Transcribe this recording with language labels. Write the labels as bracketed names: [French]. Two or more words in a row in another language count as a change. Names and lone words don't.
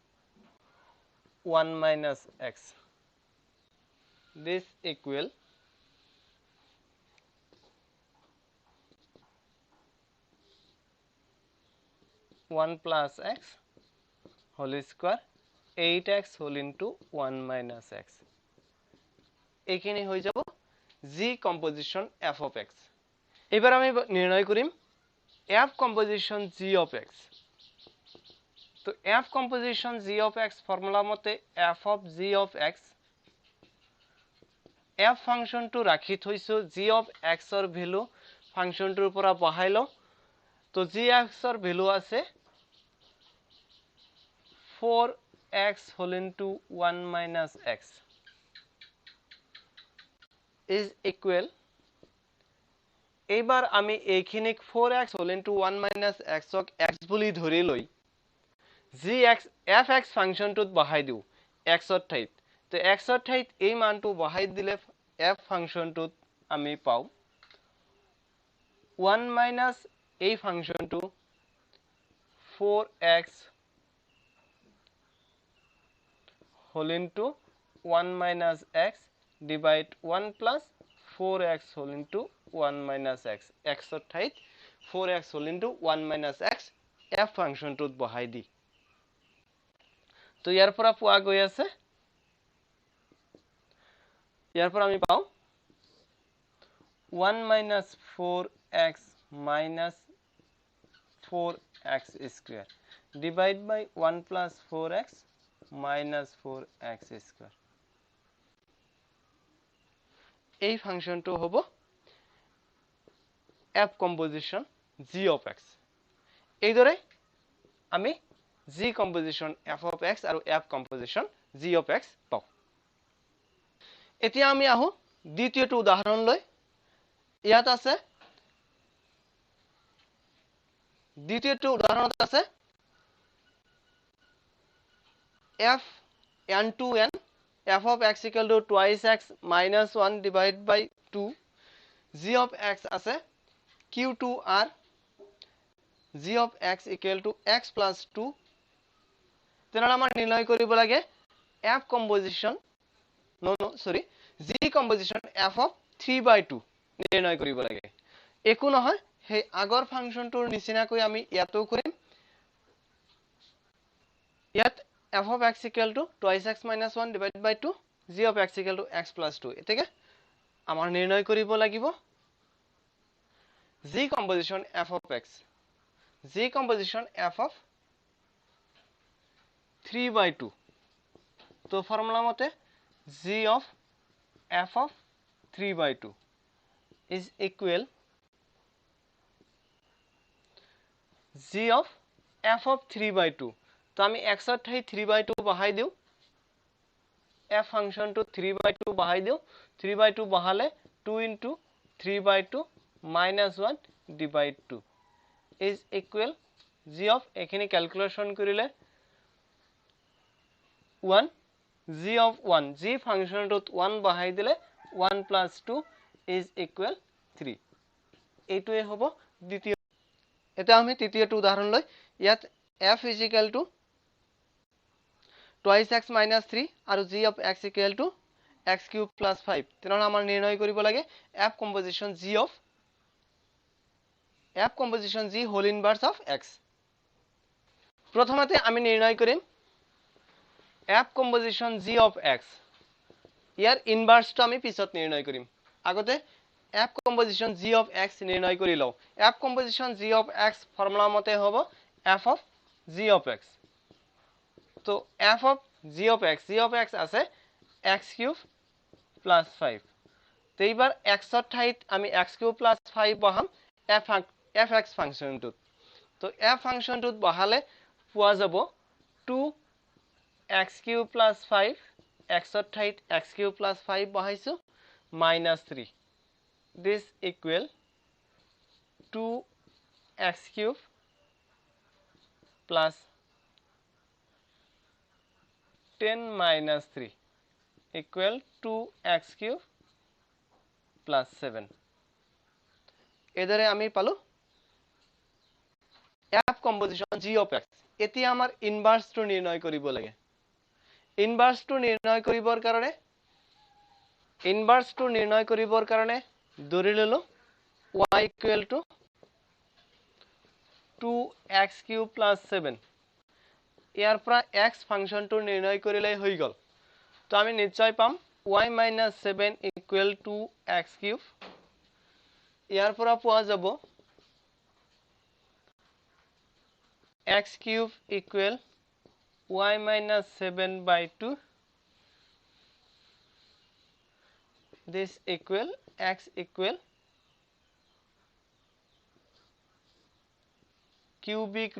[English] 1 minus x this equal 1 plus x whole square 8x whole into 1 minus x [Assamese] এখানে হয়ে যাব [English] g composition f of x [Assamese] এবার আমি নির্ণয় করিম [English] f composition g of x তো f composition g of x [Assamese] ফর্মুলা মতে [English] f of g of x [Assamese] f ফাংশন টু রাখি থৈছো [English] g of x [Assamese] ৰ ভ্যালু ফাংশনটোৰ পৰা বহাইলো তো gx ৰ ভ্যালু আছে [English] 4x whole into 1 minus x is equal [Assamese] এইবাৰ আমি এইখিনিক [English] 4x whole into 1 minus x [Assamese] ক x বুলি ধৰি লৈ gx fx ফাংশনটোত বহাই দিও x ৰ ঠাইত তো x ৰ ঠাইত এই মানটো বহাই দিলে f ফাংশনটোত আমি পাও [English] 1 minus [Assamese] এই ফাংশনটো 4x [English] whole into 1 minus x divide 1 plus 4x whole into 1 minus x x [Assamese] ৰ ঠাইত [English] 4x whole into 1 minus x f [Assamese] ফাংশনটোত বহাই দি তো ইয়াৰ পৰা পোৱা গৈ আছে ইয়াৰ পৰা আমি পাও [English] 1 minus 4x minus 4x square divide by 1 plus 4x minus 4x square [Assamese] এই ফাংশনটো হ'ব [English] f composition g of x [Assamese] এইদৰে আমি [English] g composition f of x আৰু f composition g of x পাও [Assamese] এতিয়া আমি আহো দ্বিতীয়টো উদাহৰণলৈ ইয়াত আছে দ্বিতীয়টো উদাহৰণত আছে [English] f n to n f of x equal to twice x minus 1 divided by 2 g of x আছে q to r g of x equal to x plus 2 [Assamese] তেনেহলে আমাৰ নিৰ্ণয় কৰিব লাগে [English] f composition g composition f of 3/2 [Assamese] নিৰ্ণয় কৰিব লাগে একো নহয় সেই আগৰ ফাংচনটোৰ নিচিনাকৈ আমি ইয়াতো কৰিম ইয়াত [English] f of x equal to twice x minus 1 divided by 2 g of x equal to x plus 2 [Assamese] এতেকে আমাৰ নিৰ্ণয় কৰিব লাগিব [English] g composition f of x g composition f of 3/2 তো [Assamese] ফর্মুলা মতে [English] g of f of 3/2 is equal g of f of 3/2 [Assamese] তো আমি [English] x [Assamese] এর ঠাই [English] 3/2 [Assamese] বহাই দিও [English] f ফাংশন to 3/2 [Assamese] বহাই দিও 3/2 বহালে [English] 2 into 3/2 minus 1 divide 2 is equal g of [Assamese] এখানে ক্যালকুলেশন করিলে [English] 1 g of 1 g function to 1 [Assamese] বহাই দিলে [English] 1 plus 2 is equal 3 [Assamese] এইটোৱে হ'ব দ্বিতীয় এটা আমি তৃতীয়টো উদাহৰণ লৈ ইয়াত [English] f is equal to twice x minus 3 আৰু g of x equal to x cube plus 5 [Assamese] তেনেহলে আমাৰ নিৰ্ণয় কৰিব লাগে [English] f composition g whole inverse of x [Assamese] প্ৰথমতে আমি নিৰ্ণয় কৰিম [English] f composition g of x [Assamese] ইয়াৰ ইনভার্সটো আমি পিছত নিৰ্ণয় কৰিম আগতে [English] f composition g of x [Assamese] নিৰ্ণয় কৰি লও [English] f composition g of x [Assamese] ফৰ্মুলা মতে হ'ব [English] f of g of x তো f of g of x আছে x cube plus 5 [Assamese] তো এইবাৰ [English] x [Assamese] ৰ ঠাইত আমি [English] x cube plus 5 বহাম fx [Assamese] ফাংচনটোত তো [English] f [Assamese] ফাংচনটোত বহালে পোৱা যাব [English] 2 x cube plus 5 x [Assamese] ৰ ঠাইত [English] x cube plus 5 বহাইছো minus 3 this equal 2 x cube plus 10 minus 3 equal 2 x cube plus 7 [Assamese] এদৰে আমি পালো [English] f composition g of x [Assamese] এতিয়া আমাৰ ইনভার্সটো নিৰ্ণয় [English] কৰিব লাগে ইনভার্সটো নিৰ্ণয় [Assamese] কৰিবৰ কাৰণে ধৰি ললো [English] y equal to 2x cube plus 7 [Assamese] ইয়াৰ পৰা x ফাংচনটো নিৰ্ণয় কৰিলে হৈ গল তো আমি নিশ্চয় পাম [English] y minus 7 equal to x cube [Assamese] ইয়াৰ পৰা পোৱা যাব [English] x cube equal y minus 7/2 this equal x equal cubic